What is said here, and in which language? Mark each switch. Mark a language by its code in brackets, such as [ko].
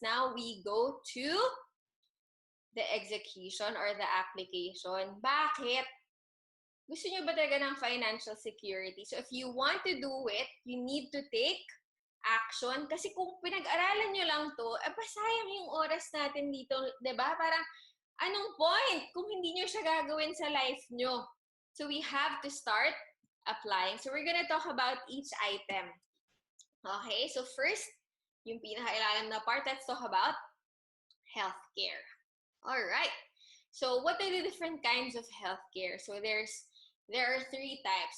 [en] Now we go to the execution or the application. Bakit? [tl] Gusto nyo ba talaga ng [en] financial security? So if you want to do it, you need to take action. [tl] Kasi kung pinag-aralan nyo lang to, sayang yung oras natin dito, diba? Parang, anong point kung hindi nyo siya gagawin sa life nyo? [en] So we have to start applying. So we're gonna talk about each item. Okay, so first, [tl] yung pinaka-ilalim na part, [en] let's talk about healthcare. All right. So what are the different kinds of healthcare? So there are 3 types.